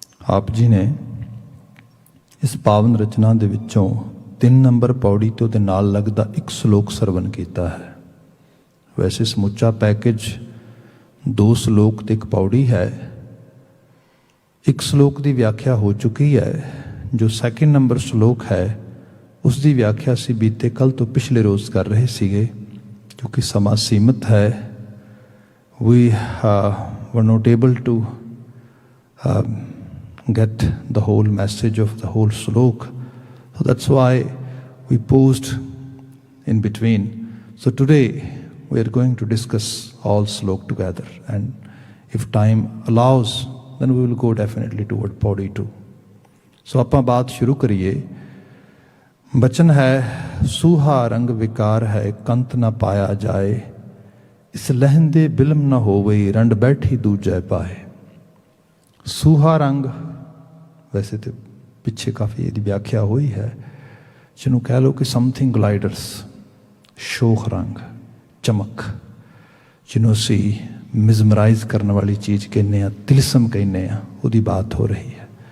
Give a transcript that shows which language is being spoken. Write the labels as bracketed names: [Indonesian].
[Punjabi] ਆਪ ਜੀ ਨੇ ਇਸ ਪਾਵਨ ਰਚਨਾ ਦੇ ਵਿੱਚੋਂ 3 ਨੰਬਰ ਪੌੜੀ ਤੋਂ ਦੇ ਨਾਲ ਲੱਗਦਾ ਇੱਕ ਸ਼ਲੋਕ ਸਰਵਨ ਕੀਤਾ ਹੈ। ਵੈਸੇ ਸਮੁੱਚਾ ਪੈਕੇਜ 2 ਸ਼ਲੋਕ ਤੇ ਇੱਕ ਪੌੜੀ ਹੈ। ਇੱਕ ਸ਼ਲੋਕ ਦੀ ਵਿਆਖਿਆ ਹੋ ਚੁੱਕੀ ਹੈ। ਜੋ 2 ਨੰਬਰ ਸ਼ਲੋਕ ਹੈ ਉਸ ਦੀ ਵਿਆਖਿਆ ਅਸੀਂ ਬੀਤੇ ਕੱਲ ਤੋਂ ਪਿਛਲੇ ਰੋਜ਼ ਕਰ ਰਹੇ ਸੀਗੇ। ਕਿਉਂਕਿ ਸਮਾਂ ਸੀਮਿਤ ਹੈ, [English] we were not able to get the whole message of the whole slok. So that's why we paused in between. So today we are going to discuss all slok together, and if time allows then we will go definitely toward Pauri 2. [Punjabi] So ਆਪਾਂ ਬਾਤ ਸ਼ੁਰੂ ਕਰੀਏ। ਬਚਨ ਹੈ ਸੂਹਾ ਰੰਗ ਵਿਕਾਰ ਹੈ ਕੰਤ ਨਾ ਪਾਇਆ ਜਾਏ, ਇਸ ਲਹਿੰਦੇ ਬਿਲਮ ਨਾ ਹੋਵੇ ਰੰਡ ਬੈਠੀ ਦੂਜੈ ਪਾਏ। ਸੂਹਾ ਰੰਗ ਵੈਸੇ ਤਾਂ ਪਿੱਛੇ ਕਾਫੀ ਇਹਦੀ ਵਿਆਖਿਆ ਹੋਈ ਹੈ, ਜਿਹਨੂੰ ਕਹਿ ਲਓ ਕਿ ਸਮਥਿੰਗ ਗਲਾਈਡਰਸ, ਸ਼ੋਖ ਰੰਗ, ਚਮਕ, ਜਿਹਨੂੰ ਅਸੀਂ ਮਿਜ਼ਮਰਾਈਜ਼ ਕਰਨ ਵਾਲੀ ਚੀਜ਼ ਕਹਿੰਦੇ ਹਾਂ, ਤਿਲਸਮ ਕਹਿੰਦੇ ਹਾਂ, ਉਹਦੀ ਬਾਤ ਹੋ ਰਹੀ ਹੈ।